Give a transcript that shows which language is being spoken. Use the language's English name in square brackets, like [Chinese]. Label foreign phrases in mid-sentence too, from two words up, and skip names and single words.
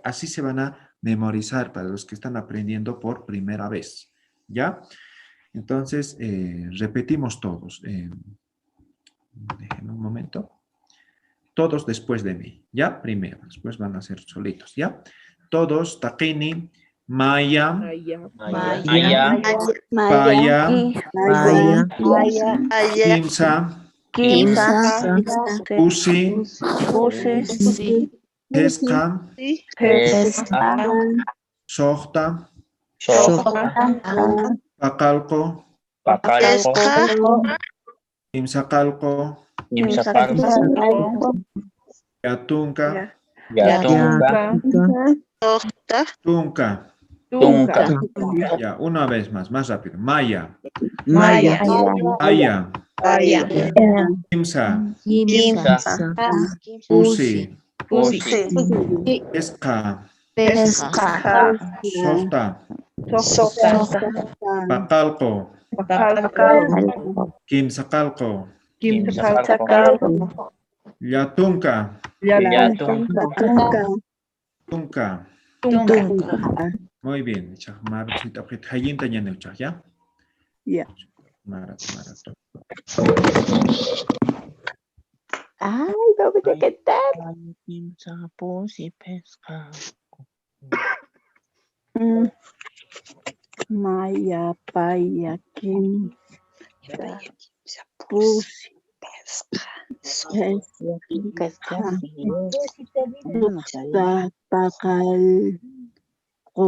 [Spanish] Así se van a memorizar para los que están aprendiendo por primera vez. ¿Ya? Entonces, repetimos todos. Déjenme un momento. Todos después de mí. ¿Ya? Primero. Después van a ser solitos. ¿Ya? Todos, [Aymara] Taquini, Maya, Maya, Paya, Maya, Kimsa, Kimsa, Usi, Pusi, Pesca, Pesca, Sohta, Shota, Pacalco, Imsacalco, Yatunca, Yatunca, Tunca. Tunca. [Spanish] Ya, una vez más rápido. [Aymara] Maya, Maya, Aya, Aya, Kimsa, Kimsa, Usi, Pusi. Pesca, Pesca, Sohta, Shota, Pacalco, Pacalco. Kimsacalco, Quimsacalco. Yatunca, Yatunca, Tunca. Tunca. [Spanish] Muy bien. ¿Ya? Ya. Maratón. Ay, ¿dónde qué tal? [Aymara] Maya, Paya, Kim, Pusi, Pakalko.